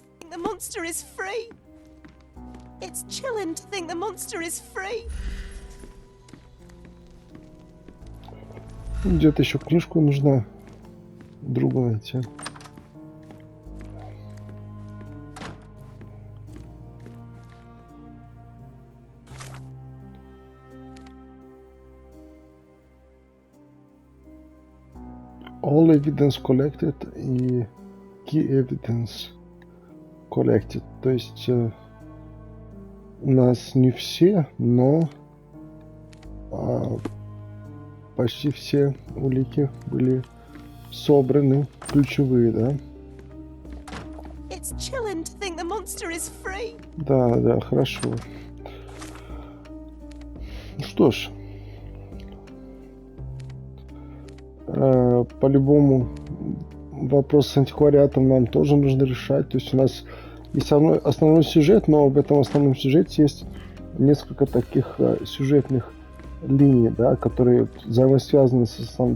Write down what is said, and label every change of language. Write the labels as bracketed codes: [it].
[en] The monster is free. It's chilling to think the monster is free. [ru] Где-то еще книжку нужно другую найти. [en] All evidence collected и key evidence collected. [ru] То есть у нас не все, но почти все улики были собраны, ключевые, да? [en] It's chilling to think the monster is free. [ru] Да, хорошо. Ну что ж, по-любому вопрос с антиквариатом нам тоже нужно решать. То есть у нас есть основной сюжет, но в этом основном сюжете есть несколько таких сюжетных линий, да, которые взаимосвязаны с основным.